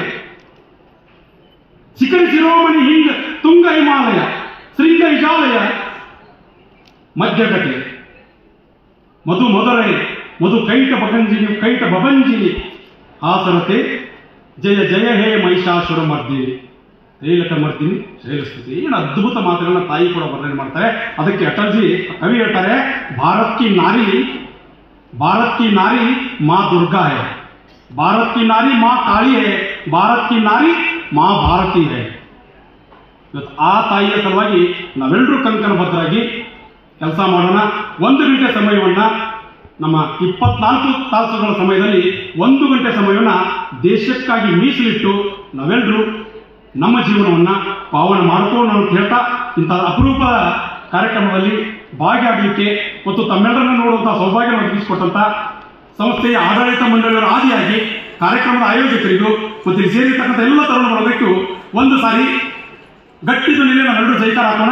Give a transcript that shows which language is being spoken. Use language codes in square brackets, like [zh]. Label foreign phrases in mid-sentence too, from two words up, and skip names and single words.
[sa] ಶಿಖರಿ ಶಿರೋಮಣಿ ಹಿಂಗ ತುಂಗ ಹಿಮಾಲಯ ಶೃಂಗ ವಿಶಾಲಯ ಮಧ್ಯಗತೆ ಮಧು ಮಧುರೈ ಮಧು ಕೈಟ ಬಭಂಜಿನಿ ಹಾಸರತೆ ಜಯ ಜಯ ಹೇ ಮಹಿಷಾಸುರ ಮರ್ದಿನಿ ಶ್ರೀಲಕ ಮರ್ದಿನಿ ಶ್ರೇಯಸ್ತಿ. [kn] ಏನು ಅದ್ಭುತ ಮಾತುಗಳನ್ನ ತಾಯಿ ಕೂಡ ವರ್ಣನೆ ಮಾಡ್ತಾರೆ. ಅದಕ್ಕೆ ಅಟಲ್ಜಿ ಕವಿ ಹೇಳ್ತಾರೆ, [hi] भारत की नारी माँ दुर्गा है, भारत की नारी माँ काली है, भारत की नारी माँ ಭಾರತಿ है. [kn] ಇವತ್ತು ಆ ತಾಯಿಯ ಸಲುವಾಗಿ ನಾವೆಲ್ಲರೂ ಕಂಕಣಬದ್ಧರಾಗಿ ಕೆಲಸ ಮಾಡೋಣ. 1 ಗಂಟೆ ಸಮಯವನ್ನ, ನಮ್ಮ 24 ತಾಸುಗಳ ಸಮಯದಲ್ಲಿ 1 ಗಂಟೆ ಸಮಯವನ್ನ ದೇಶಕ್ಕಾಗಿ ಮೀಸಲಿಟ್ಟು ನಾವೆಲ್ಲರೂ ನಮ್ಮ ಜೀವನವನ್ನ ಪಾವನ ಮಾಡಿಕೊಳ್ಳೋಣ ಅಂತ ಹೇಳ್ತಾ, ಇಂತಹ ಅಪರೂಪದ ಕಾರ್ಯಕ್ರಮದಲ್ಲಿ ಭಾಗಿಯಾಗಲಿಕ್ಕೆ ಮತ್ತು ತಮ್ಮೆಲ್ಲರನ್ನು ನೋಡುವಂತಹ ಸೌಭಾಗ್ಯ ಒದಗಿಸಿಕೊಟ್ಟಂತ ಸಂಸ್ಥೆಯ ಆಡಳಿತ ಮಂಡಳಿಯವರ ಆದಿಯಾಗಿ ಕಾರ್ಯಕ್ರಮದ ಆಯೋಜಕರಿಗೂ ಮತ್ತು ಇಲ್ಲಿ ಸೇರಿರ್ತಕ್ಕಂಥ ಎಲ್ಲ ತರುಣ ಬರಬೇಕು ಒಂದು ಸಾರಿ ಗಟ್ಟಿ ಧ್ವನಿಯಲ್ಲಿ ನಾವೆಲ್ಲರೂ ಜೈಕಾರ ಹಾಕೋಣ.